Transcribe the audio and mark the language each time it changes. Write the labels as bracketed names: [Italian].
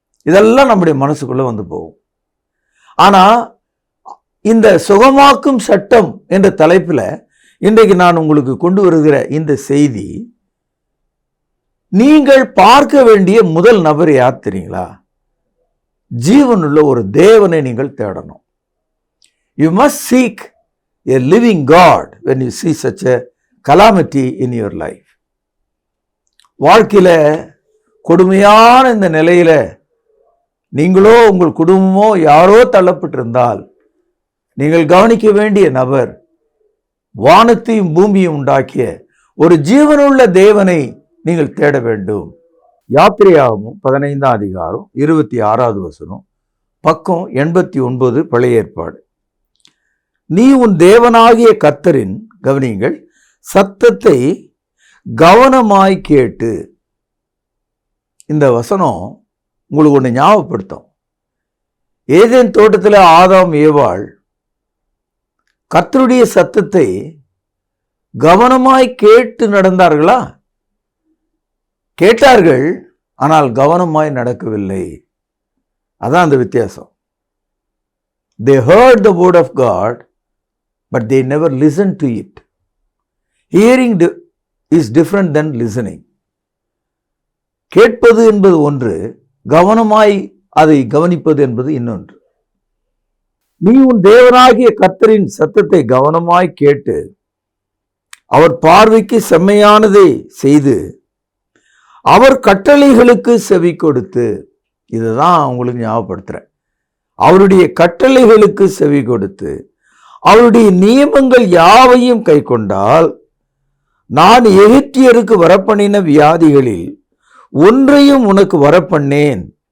[Tamil] இதெல்லாம் நம்முடைய மனசுக்குள்ள வந்து போகும். ஆனா இந்த சுகமாக்கும் சட்டம் என்ற தலைப்புல இன்றைக்கு நான் உங்களுக்கு கொண்டு வருகிற இந்த செய்தி, நீங்கள் பார்க்க வேண்டிய முதல் நபர் யார் தெரியுங்களா? ஜீவனுள்ள ஒரு தேவனை நீங்கள் தேடணும். [English] You must seek a living God when you see such a calamity in your life. [Tamil] வாழ்க்கையில கொடுமையான இந்த நிலையில நீங்களோ உங்கள் குடும்பமோ யாரோ தள்ளப்பட்டிருந்தால், நீங்கள் கவனிக்க வேண்டிய நபர் வானத்தையும் பூமியும் உண்டாக்கிய ஒரு ஜீவனுள்ள தேவனை நீங்கள் தேட வேண்டும். யாத்திரையாகமம் 15ஆம் அதிகாரம் 26வது வசனம், பக்கம் 89, பழைய ஏற்பாடு. நீ உன் தேவனாகிய கர்த்தரின், கவனிங்கள், சத்தத்தை கவனமாய் கேட்டு. இந்த வசனம் உங்களுக்கு ஒன்று ஞாபகப்படுத்தும். ஏதேன் தோட்டத்தில் ஆதாம் ஏவாள் கர்த்தருடைய சத்தத்தை கவனமாய் கேட்டு நடந்தார்களா? கேட்டார்கள், ஆனால் கவனமாய் நடக்கவில்லை. அதான் அந்த வித்தியாசம். [English] They heard the word of God, but they never listened to it. Hearing is different than listening. [Tamil] கேட்பது என்பது ஒன்று, கவனமாய் அதை கவனிப்பது என்பது இன்னொன்று. நீ உன் தேவனாகிய கர்த்தரின் சத்தத்தை கவனமாய் கேட்டு அவர் பார்வைக்கு செம்மையானதை செய்து அவர் கட்டளைகளுக்கு செவி கொடுத்து, இதுதான் உங்களுக்கு ஞாபகப்படுத்துறேன், அவருடைய கட்டளைகளுக்கு செவி கொடுத்து அவருடைய நியமங்கள் யாவையும் கை கொண்டால் நான் எகிப்தியருக்கு வரப்பண்ணின வியாதிகளில் ஒன்றையும் உனக்கு வரப்பண்ணேன்.